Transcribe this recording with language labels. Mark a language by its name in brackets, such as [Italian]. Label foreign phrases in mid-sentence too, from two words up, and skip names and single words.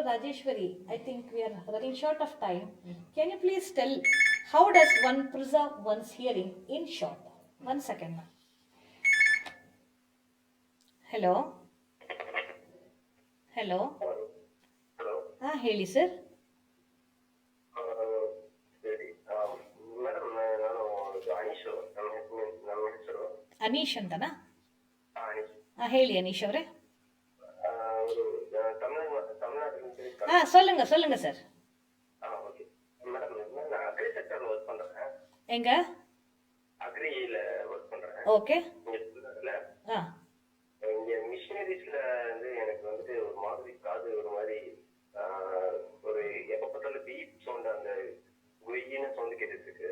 [English] Rajeshwari, I think we are running short of time. Can you please tell how does one preserve one's hearing in short? 1 second, ma'am. Hello? Hello? Hello. [Kannada] ಹೇಳಿ ಸರ್. ಸರಿ. ಮೇಡಮ್, ನಾನು ಅನೀಶ್, ನಮ್ಮ ಹೆಸರು ಅನೀಶ್ ಅಂತನಾ? ಅನೀಶ್. ಹೇಳಿ ಅನೀಶ್ ಅವರೇ. [Tamil] ಅವರು தமிழ்நாட்டில் சொல்லுங்க சார். ஓகே மேடம், நான் [English] agri sector [Tamil] ஒர்க் பண்றேன். எங்க? அக்ரியில ஒர்க் பண்றேன். ஓகே. இங்க மிஷினரிஸ்ல வந்து எனக்கு வந்து ஒரு மாதிரி காது ஒரு மாதிரி ஒரு எப்ப பார்த்தாலும் [English] beep sound, [Tamil] அந்த குயின்னு சவுண்ட் கேட்டுட்டு இருக்கு.